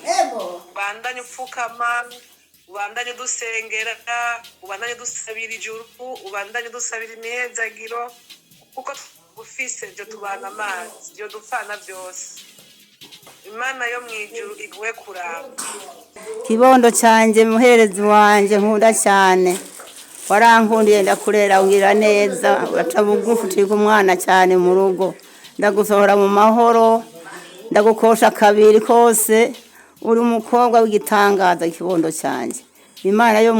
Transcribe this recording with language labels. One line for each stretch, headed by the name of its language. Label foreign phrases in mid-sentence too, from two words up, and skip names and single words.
Rundi: Bandanye upfukama ubandanye dusengera ubandanye dusabira ijuru ubandanye dusabira imihezagiro kuko ufise byo tubana amazi byo dupfana byose. Imana yo mwijuru iguhe kuramba. Kibondo canje muherezi wanje nkunda cyane warankundiye ndakurera ungira neza uraca bugufi ucika umwana cyane mu rugo ndagusohora mu mahoro ndagukosha kabiri kose uri umukobwa w'igitangaza ikibondo cyanjye imana yo